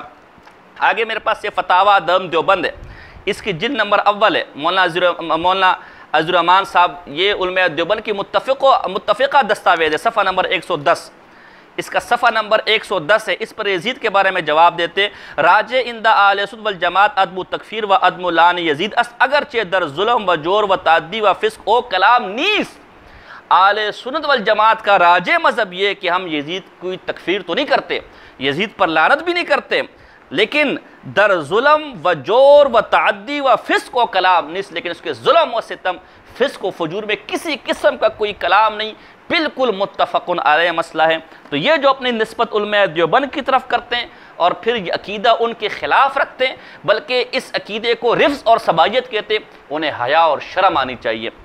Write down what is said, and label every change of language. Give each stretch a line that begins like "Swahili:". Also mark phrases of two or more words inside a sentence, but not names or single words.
Urdu: آگے میرے پاس یہ فتاویٰ دارالعلوم دیوبند ہے، اس کی جلد نمبر اول ہے، مولانا عزیز الرحمان صاحب، یہ علماء دیوبند کی متفقہ دستاویز ہے، صفحہ نمبر 110، اس کا صفحہ نمبر 110 ہے۔ اس پر یزید کے بارے میں جواب دیتے،
Persian: راجع اندہ اہل سنت والجماعت عدم تکفیر و عدم لعن یزید است اگرچہ در ظلم و جور و تعدی و فسق او کلام نیست۔
Urdu: اہل سنت والجماعت کا راجع مذہب یہ کہ ہم یزید کوئی تکفیر تو نہیں کرتے، یزید پر لعنت بھی نہیں کرتے، لیکن
Persian: در ظلم و جور و تعدی و فسق و کلام
Urdu: نہیں، لیکن اس کے ظلم و ستم فسق و فجور میں کسی قسم کا کوئی کلام نہیں، بالکل متفق علیہ مسئلہ ہے۔ تو یہ جو اپنی نسبت علماء دیوبند کی طرف کرتے ہیں اور پھر یہ عقیدہ ان کے خلاف رکھتے ہیں، بلکہ اس عقیدے کو رفض اور سبائیت کہتے ہیں، انہیں حیا اور شرم آنی چاہیے۔